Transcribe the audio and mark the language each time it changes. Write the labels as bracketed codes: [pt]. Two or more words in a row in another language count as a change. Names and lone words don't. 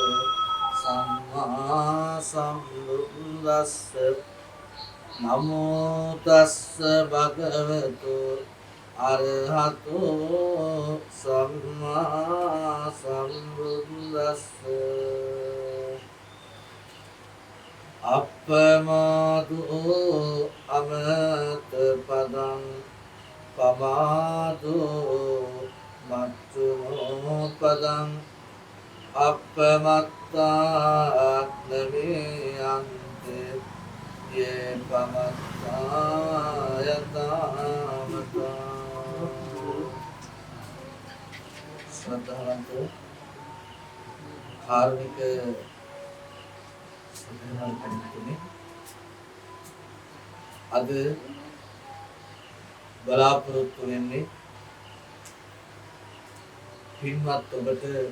[pi] සම්මා සම්බුද්දස්ස නමෝ තස්ස භගවතු අරහතු සම්මා සම්බුද්දස්ස අප්පමාදු අමත පදං පමාදු මච්චුනෝ පදං අප්පමත්තා නමේ අන්තේ යේ පමත්තා යතාමතා [si] ශ්‍රද්ධාවන්ත කාරුණික අද බලාපොරොත්තු වෙන්නේ පින්වත් ඔබට